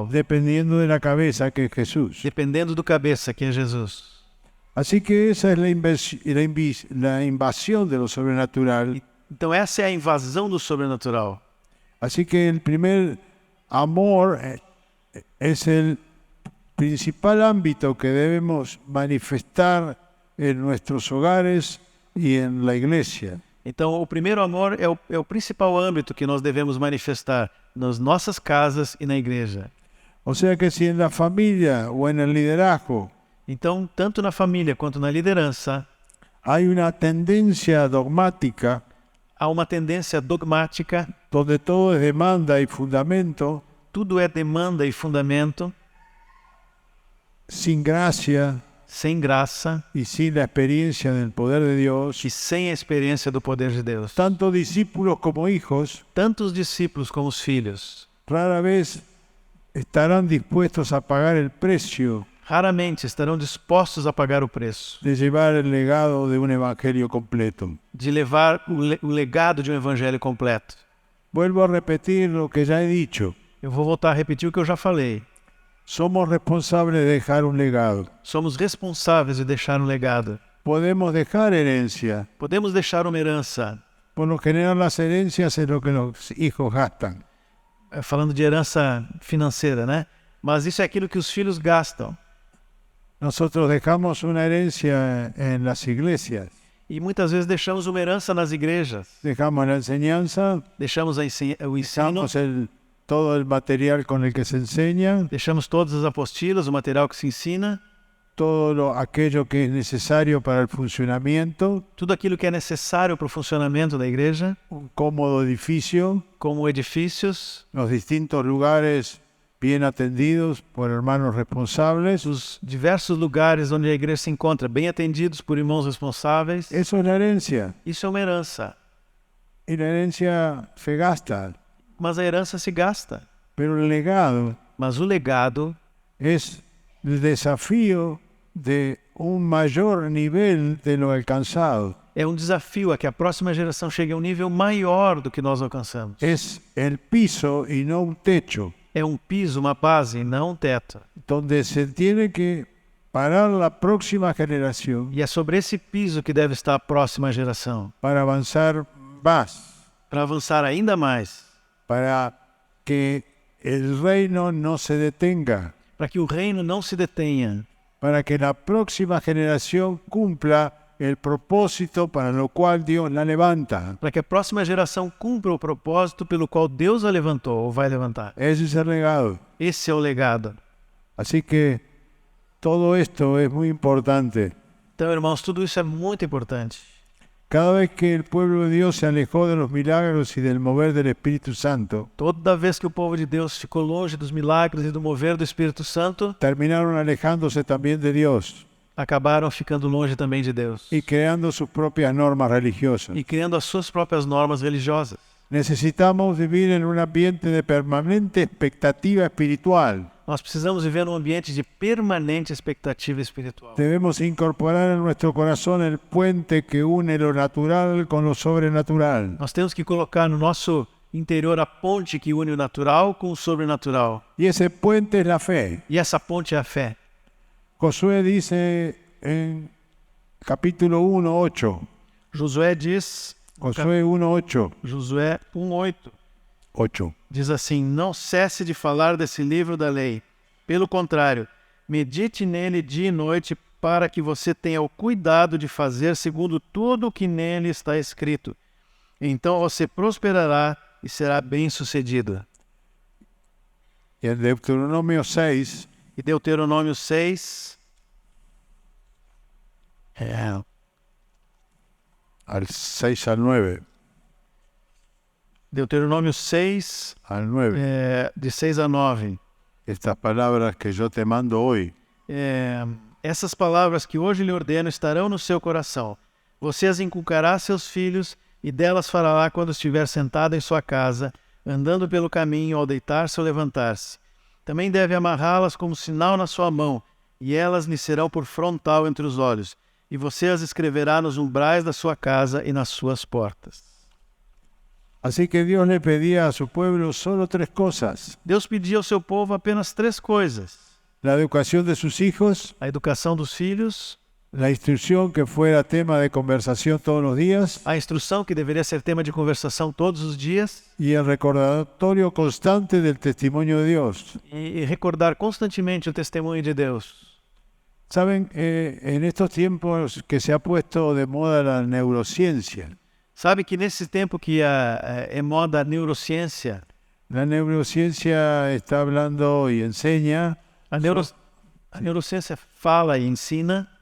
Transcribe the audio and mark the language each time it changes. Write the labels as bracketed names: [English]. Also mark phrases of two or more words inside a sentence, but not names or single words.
[Spanish] dependiendo de la cabeza que es Jesús. [Portuguese] dependendo do cabeça, que é Jesus. [Spanish] Así que esa es la invasión de lo sobrenatural. [Portuguese] Então essa é a invasão do sobrenatural. [Spanish] Así que el primer amor es el principal ámbito que debemos manifestar en nuestros hogares y en la iglesia. [Portuguese] Então o primeiro amor é o principal âmbito que nós devemos manifestar nas nossas casas e na igreja. [Spanish] O sea que si en la familia o en el liderazgo [Portuguese] Então, tanto na família quanto na liderança, [Spanish] hay una tendencia dogmática [Portuguese] há uma tendência dogmática, [Spanish] donde todo es demanda y fundamento, [Portuguese] tudo é demanda e fundamento, [Spanish] sin gracia [Portuguese] sem graça [Spanish] y sin la experiencia del poder de Dios, [Portuguese] e sem a experiência do poder de Deus. [Spanish] tanto discípulos como hijos [Portuguese] Tanto os discípulos como os filhos [Spanish] rara vez estarán dispuestos a pagar el precio [Portuguese] raramente estarão dispostos a pagar o preço [Spanish] de llevar el legado de un evangelio completo. [Portuguese] de levar o legado de um evangelho completo. [Spanish] Vuelvo a repetir lo que ya he dicho. [Portuguese] Eu vou voltar a repetir o que eu já falei. [Spanish] Somos responsables de dejar un legado. [Portuguese] Somos responsáveis de deixar um legado. [Spanish] Podemos dejar herencia. [Portuguese] Podemos deixar uma herança. [Spanish] Por lo general las herencias es lo que los hijos gastan. [Portuguese] Falando de herança financeira, né? Mas isso é aquilo que os filhos gastam. [Spanish] Nosotros dejamos una herencia en las iglesias. [Portuguese] E muitas vezes deixamos uma herança nas igrejas. [Spanish] Dejamos la enseñanza, [Portuguese] Deixamos o ensino, [Spanish] dejamos todo el material con el que se enseña, [Portuguese] deixamos todas as apostilas, o material que se ensina, [Spanish] todo aquello que es necesario para el funcionamiento, [Portuguese] tudo aquilo que é necessário para o funcionamento da igreja, [Spanish] un cómodo edificio, [Portuguese] como edifícios, [Spanish] los distintos lugares bien atendidos por hermanos responsables. [Portuguese] os diversos lugares onde a igreja se encontra, bem atendidos por irmãos responsáveis. [Spanish] Eso es la herencia. [Portuguese] Isso é uma herança. [Spanish] Y la herencia se gasta, [Portuguese] Mas a herança se gasta. [Spanish] pero el legado [Portuguese] Mas o legado [Spanish] es el desafío de un mayor nivel de lo alcanzado. [Portuguese] é um desafio a que a próxima geração chegue a um nível maior do que nós alcançamos. [Spanish] Es el piso y no un techo, [Portuguese] É um piso, uma base, não um teto. [Spanish] donde se tiene que parar la próxima generación [Portuguese] E é sobre esse piso que deve estar a próxima geração, [Spanish] para avanzar más. [Portuguese] para avançar ainda mais. [Spanish] para que el reino no se detenga, [Portuguese] para que o reino não se detenha, [Spanish] para que la próxima generación cumpla el propósito para lo cual Dios la levanta. [Portuguese] para que a próxima geração cumpra o propósito pelo qual Deus a levantou ou vai levantar. [Spanish] Ese es el legado. [Portuguese] Esse é o legado. [Spanish] Así que todo esto es muy importante. [Portuguese] Então, irmãos, tudo isso é muito importante. [Spanish] Cada vez que el pueblo de Dios se alejó de los milagros y del mover del Espíritu Santo, [Portuguese] Toda vez que o povo de Deus ficou longe dos milagres e do mover do Espírito Santo, [Spanish] terminaron alejándose también de Dios [Portuguese] acabaram ficando longe também de Deus [Spanish] y creando sus propias normas religiosas. [Portuguese] e criando as suas próprias normas religiosas. [Spanish] Necesitamos vivir en un ambiente de permanente expectativa espiritual. [Portuguese] Nós precisamos viver num ambiente de permanente expectativa espiritual. [Spanish] Debemos incorporar en nuestro corazón el puente que une lo natural con lo sobrenatural. [Portuguese] Nós temos que colocar no nosso interior a ponte que une o natural com o sobrenatural. [Spanish] Y ese puente es la fe. [Portuguese] E essa ponte é a fé. [Spanish] Josué dice en capítulo 1, 8. [Portuguese] Josué diz, Josué 1:8. Josué 1:8, 8. diz assim: não cesse de falar desse livro da lei. Pelo contrário, medite nele dia e noite para que você tenha o cuidado de fazer segundo tudo o que nele está escrito. Então você prosperará e será bem-sucedido. [Spanish] Y en Deuteronomio 6, [Portuguese] E Deuteronômio 6, [Spanish] al 6 al 9. [Portuguese] Deuteronômio 6, [Spanish] Al 9. [Portuguese] de 6 a 9. [Spanish] Estas palabras que yo te mando hoy [Portuguese] Essas palavras que hoje lhe ordeno estarão no seu coração. Você as inculcará a seus filhos e delas falará quando estiver sentado em sua casa, andando pelo caminho, ao deitar-se ou levantar-se. Também deve amarrá-las como sinal na sua mão, e elas lhe serão por frontal entre os olhos. E você as escreverá nos umbrais da sua casa e nas suas portas. [Spanish] Así que Dios le pedía a su pueblo solo 3 cosas: [Portuguese] Deus pedia ao seu povo apenas 3 coisas: [Spanish] la educación de sus hijos, [Portuguese] a educação dos filhos, [Spanish] la instrucción que fuera tema de conversación todos los días [Portuguese] a instrução que deveria ser tema de conversação todos os dias, [Spanish] y el recordatorio constante del testimonio de Dios. [Portuguese] e recordar constantemente o testemunho de Deus. [Spanish] Saben, en estos tiempos que se ha puesto de moda la neurociencia, [Portuguese] Sabe que nesse tempo que é moda a neurociência, [Spanish] la neurociencia está hablando y enseña [Portuguese] a neurociência fala e ensina